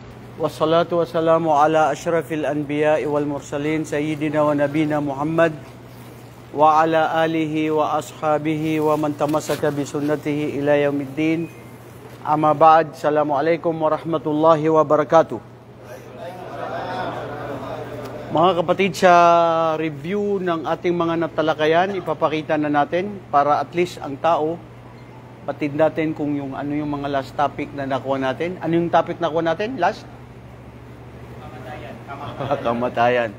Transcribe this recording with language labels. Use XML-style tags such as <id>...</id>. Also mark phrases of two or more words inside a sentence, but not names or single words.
<ar>والصلاة والسلام على أشرف الأنبياء والمرسلين سيدنا ونبينا محمد وعلى آله وأصحابه ومن تمسك بسنته إلى يوم الدين. أما بعد. السلام عليكم ورحمة الله وبركاته.</ar> <tl>Mga kapatid, sa review ng ating mga natalakayan, ipapakita na natin para</tl> <en>at least</en> <tl>ang tao, patid natin kung yung ano yung mga</tl> <en>last topic</en> <tl>na nakuha natin. Ano yung topic na nakuha natin? Last? Kamatayan.</tl>